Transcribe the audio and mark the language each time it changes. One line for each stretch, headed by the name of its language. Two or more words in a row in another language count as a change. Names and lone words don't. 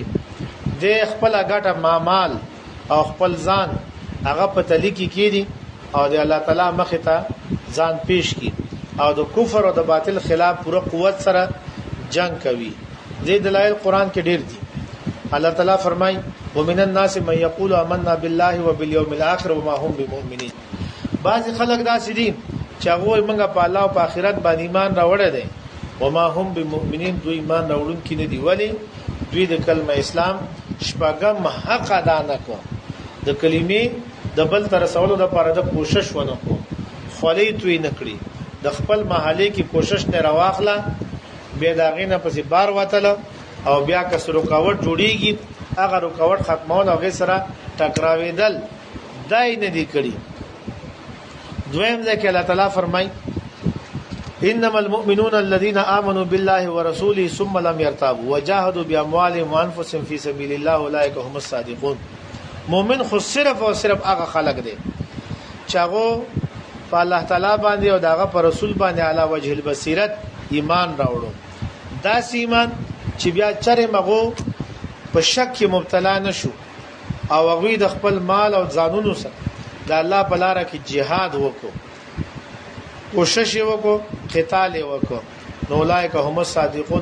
Pashto: د خپل ګټه مال او خپل ځان هغه په تلیکی کېدي او د الله تعالی مخ ته ځان پیش کی او د کفر او د باطل خلاف پوره قوت سره جنگ کوي. دې دلایل قران کې ډېر دي. الله تعالی فرمای
Arabic: ومن الناس من يقول آمنا بالله وباليوم الاخر وما هم بمؤمنين.
Pashto: بعض خلک داسې دي چې هغه موږ په الله او په آخرت باندې ایمان راوړی دي
Arabic: وما هم بمؤمنين،
Pashto: دوی ایمان راوړونکي نه دي. ولی دوی د کلمه اسلام شپږم حق ادا نه کو، د کلمې د بل تر رسولو د لپاره د کوشش ونه کو، خولې توی نه کړی، د خپل محلې کې کوشش نه راواخله، بیا داغې نه پسې بار وتله او بیا که رکاوټ جوړیږي هغه رکاوټ ختمول او غیر سره ټکراوېدل دای نه دی کړی. دویم ځکه الله تعالی فرمای
Arabic: انما المؤمنون الذين امنوا بالله ورسوله ثم لم يرتابوا وجاهدوا باموالهم وانفسهم في سبيل الله اولئك هم الصادقون.
Pashto: مؤمن خو صرف او صرف هغه خلق دي چې هغه په الله تعالی باندې او دغه پر رسول باندې
Arabic: علا وجه البصیرت
Pashto: ایمان راوړو. دا ایمان چې بیا چرې مغو په شک کې مبتلا نشو او هغه د خپل مال او ځانونو سره د الله په لار کې jihad وکړو، کوشش وکړو، قتال وکړو، نو
Arabic: اولئک هم الصادقون.